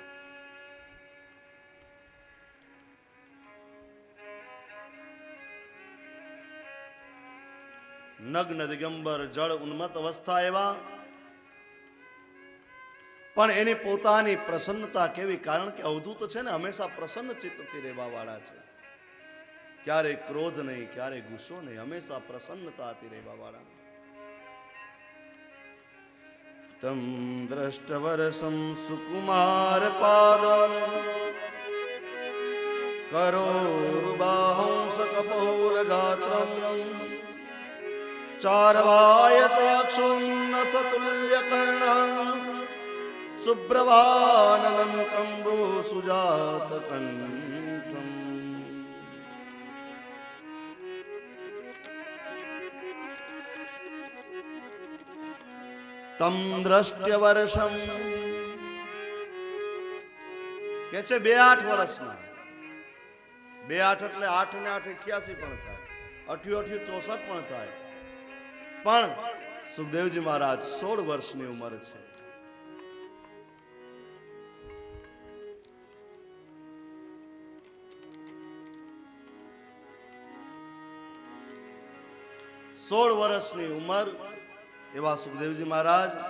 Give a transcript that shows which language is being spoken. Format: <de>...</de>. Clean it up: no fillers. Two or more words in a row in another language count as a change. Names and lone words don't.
<gu>નગ્ન દિગંબર જળ ઉન્મત્ત અવસ્થા એવા, પણ એની પોતાની પ્રસન્નતા કેવી, કારણ કે અવધૂત છે ને હંમેશા પ્રસન્ન ચિત્તથી રહેવા વાળા છે. ક્યારે ક્રોધ નહીં, ક્યારે ગુસ્સો નહીં, હંમેશા પ્રસન્નતાથી રહેવા વાળા.</gu> <sa>તમ દ્રષ્ટવરસમ સુકુમાર પાદમ करोरुबाहुंसकपोलगात्रम् चार्वायताक्षुन्न सतुल्यकर्णः सुप्रभाननं कम्बुसुजातकण्ठम् तं द्रष्ट्यवर्षम्</sa> <gu>કે છે 2-8 વર્ષના 2-8 એટલે 8 ને 8 88 પણ થાય 88 64 પણ થાય પણ સુખદેવજી મહારાજ 16 વર્ષની ઉંમર છે. સોળ વર્ષની ઉંમર એવા સુખદેવજી મહારાજ</gu>